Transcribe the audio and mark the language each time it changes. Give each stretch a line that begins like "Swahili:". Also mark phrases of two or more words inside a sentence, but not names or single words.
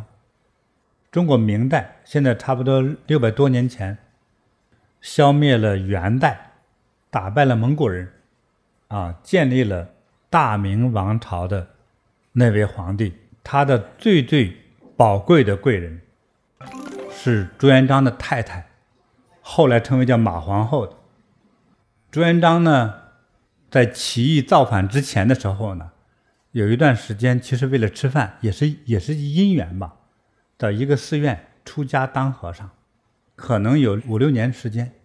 Chinese: 中國明代現在差不多600多年前，消滅了元代，打敗了蒙古人，建立了大明王朝的那位皇帝，他的最寶貴的貴人是朱元璋的太太，後來稱為叫馬皇後的。朱元璋呢，在起義造反之前的時候呢，有一段時間其實為了吃飯，也是因緣吧，到一個寺院出家當和尚，可能有5、6年時間。